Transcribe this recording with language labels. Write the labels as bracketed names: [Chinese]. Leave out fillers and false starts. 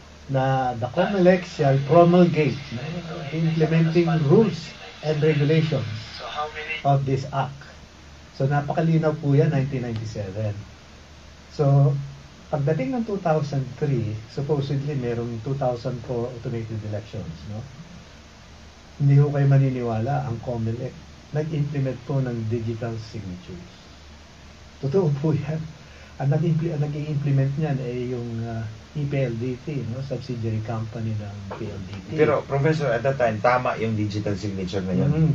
[Filipino] Na [English] the COMELEC shall promulgate implementing rules and regulations of this act. [Filipino] So napakalinaw po yan, 1997. So pagdating ng 2003, supposedly merong 2004 automated elections, no? Hindi ho kayo maniniwala, ang COMELEC nag-implement po ng digital signatures. Totoo po yan. Ang nag-i-implement niyan ay yung PLDT, no? Subsidiary company ng PLDT. Pero Professor, [English] at that time, [Filipino] tama yung digital signature na yun.